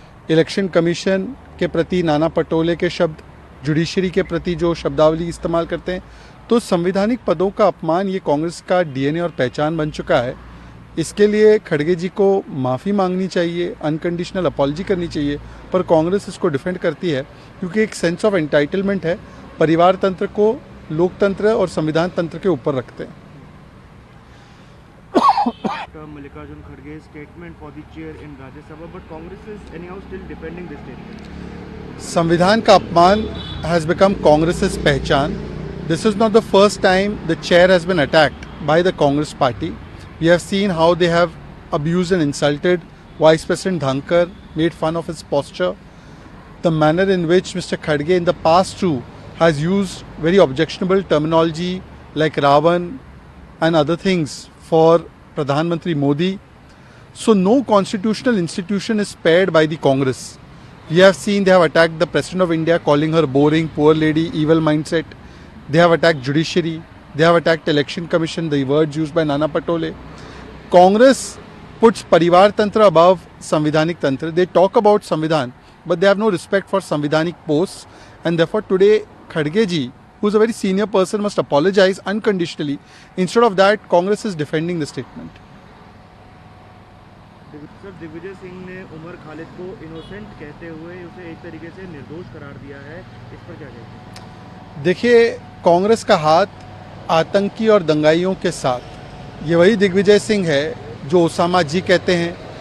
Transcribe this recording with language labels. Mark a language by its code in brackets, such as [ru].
[hi] Election commission के प्रति नाना पटोले के शब्द, जुडिशरी के प्रति जो शब्दावली इस्तेमाल करते हैं, तो संवैधानिक पदों का अपमान ये कांग्रेस का डीएनए और पहचान बन चुका है। इसके लिए खड़गे जी को माफ़ी मांगनी चाहिए, अनकंडीशनल अपॉलजी करनी चाहिए, पर कांग्रेस इसको डिफेंड करती है क्योंकि एक सेंस ऑफ एंटाइटलमेंट है। परिवार तंत्र को लोकतंत्र और संविधान तंत्र के ऊपर रखते हैं। [en] Mallikarjun Kharge's statement for the chair in Rajya Sabha, but Congress is anyhow still defending this statement. [hi] संविधान का अपमान has become Congress's पहचान. [en] This is not the first time the chair has been attacked by the Congress party. We have seen how they have abused and insulted Vice President Dhankar, made fun of his posture. The manner in which Mr. Khadge in the past too has used very objectionable terminology like Ravan and other things for Pradhan Mantri Modi. So no constitutional institution is spared by the Congress. We have seen they have attacked the President of India, calling her boring, poor lady, evil mindset. They have attacked judiciary. They have attacked election commission, the words used by Nana Patole. Congress puts Parivar Tantra above Samvidhanik Tantra. They talk about Samvidhan, but they have no respect for Samvidhanik posts. And therefore today, Khadge ji, who is a very senior person, must apologize unconditionally. Instead of that, Congress is defending the statement. [hi] Sir, Digvijay Singh ने उमर खालिद को innocent कहते हुए उसे एक तरीके से निर्दोष करार दिया है, इस पर क्या कहेंगे? देखिए, कांग्रेस का हाथ आतंकी और दंगाइयों के साथ, ये वही दिग्विजय सिंह है जो ओसामा जी कहते हैं।